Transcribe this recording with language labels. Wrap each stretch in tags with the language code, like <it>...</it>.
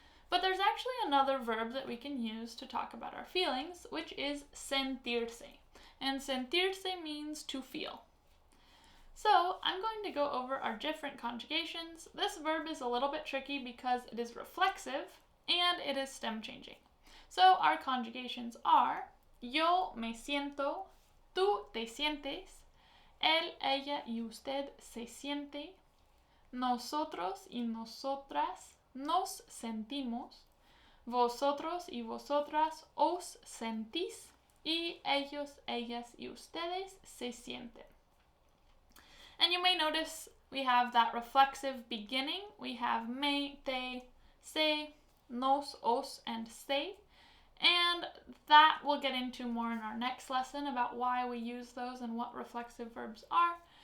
<en>But there's actually another verb that we can use to talk about our feelings, which is sentirse. And sentirse means to feel. So I'm going to go over our different conjugations. This verb is a little bit tricky because it is reflexive and it is stem changing. So our conjugations are</en> <es>yo me siento, tú te sientes, él, ella y usted se siente, nosotros y nosotras nos sentimos, vosotros y vosotras os sentís, y ellos, ellas y ustedes se sienten.</es> <en>And you may notice we have that reflexive beginning. We have me, te, se, nos, os, and se. And that we'll get into more in our next lesson about why we use those and what reflexive verbs are.</en>